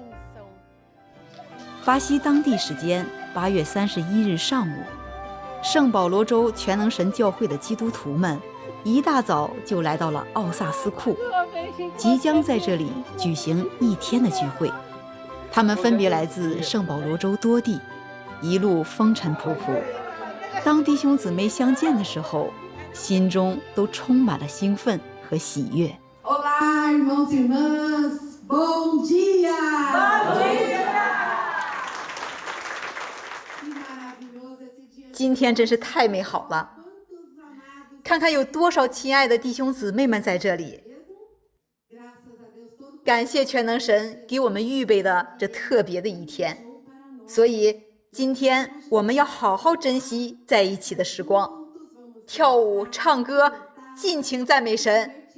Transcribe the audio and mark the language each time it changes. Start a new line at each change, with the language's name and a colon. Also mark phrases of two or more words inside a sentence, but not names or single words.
Chinese: 巴西当地时间8月31日上午，圣保罗州全能神教会的基督徒们一大早就来到了奥萨斯库，即将在这里举行一天的聚会。他们分别来自圣保罗州多地，一路风尘仆仆。当弟兄姊妹相见的时候，心中都充满了兴奋和喜悦。
Portuguese: Olá, irmãos e irmãs, bom dia! Bom dia!
Chinese: 今天真是太美好了，看看有多少亲爱的弟兄姊妹们在这里。感谢全能神给我们预备的这特别的一天，所以今天我们要好好珍惜在一起的时光，跳舞唱歌，尽情赞美神。